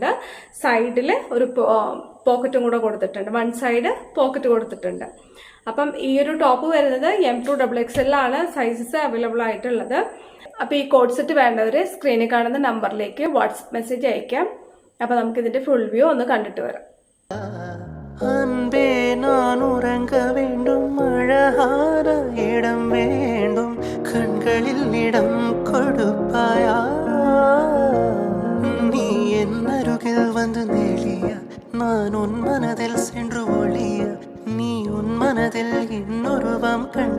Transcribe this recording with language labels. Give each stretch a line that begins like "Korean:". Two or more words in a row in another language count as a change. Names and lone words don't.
Malayalam: സൈഡിൽ ഒരു പോക്കറ്റും കൂടെ കൊടുത്തിട്ടുണ്ട്.
English: one side pocket
Malayalam: കൊടുത്തിട്ടുണ്ട്. അപ്പം ഈ ഒരു ടോപ്പ് വരുന്നത് M2 XXL ആണ്
English: sizes available
Malayalam: ആയിട്ടുള്ളത്. അപ്പൊ ഈ
English: coat set
Malayalam: വേണ്ടവര് സ്ക്രീനിൽ കാണുന്ന നമ്പറിലേക്ക്
English: WhatsApp message
Malayalam: അയക്കാം. അപ്പൊ നമുക്ക് ഇതിന്റെ
English: full view
Malayalam: ഒന്ന് കണ്ടിട്ട് വരാം.
Tamil: அன்பே நான் உறங்க வேண்டும், அழகான இடம் வேண்டும், கண்களில் இடம் கொடுப்பாயா? நீ என் அருகில் வந்து நெளிய, நான் உன் மனதில் சென்று ஒளிய, நீ உன் மனதில் இன்னொருவம் கண்டு